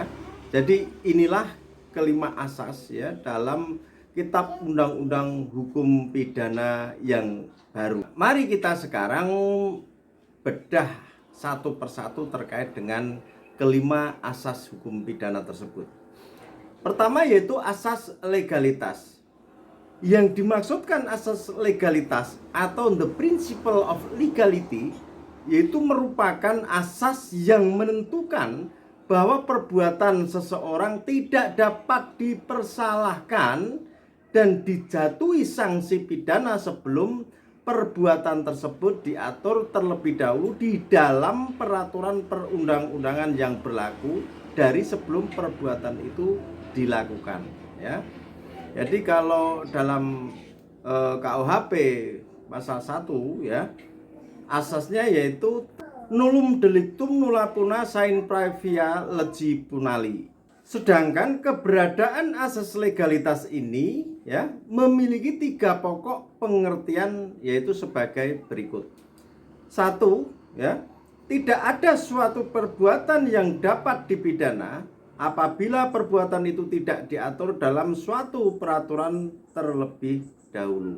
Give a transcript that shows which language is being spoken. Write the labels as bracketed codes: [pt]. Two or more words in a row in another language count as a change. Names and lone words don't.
[id] Jadi inilah kelima asas ya dalam Kitab Undang-Undang Hukum Pidana yang baru. Mari kita sekarang bedah satu persatu terkait dengan kelima asas hukum pidana tersebut. Pertama yaitu asas legalitas. Yang dimaksudkan asas legalitas atau [en] the principle of legality [id] yaitu merupakan asas yang menentukan bahwa perbuatan seseorang tidak dapat dipersalahkan dan dijatuhi sanksi pidana sebelum perbuatan tersebut diatur terlebih dahulu di dalam peraturan perundang-undangan yang berlaku dari sebelum perbuatan itu dilakukan ya. Jadi kalau dalam KUHP pasal 1 ya, asasnya yaitu [la] nullum delictum nulla puna sine praevia legi punali. [id] Sedangkan keberadaan asas legalitas ini ya memiliki 3 pokok pengertian, yaitu sebagai berikut. Satu ya, tidak ada suatu perbuatan yang dapat dipidana apabila perbuatan itu tidak diatur dalam suatu peraturan terlebih dahulu.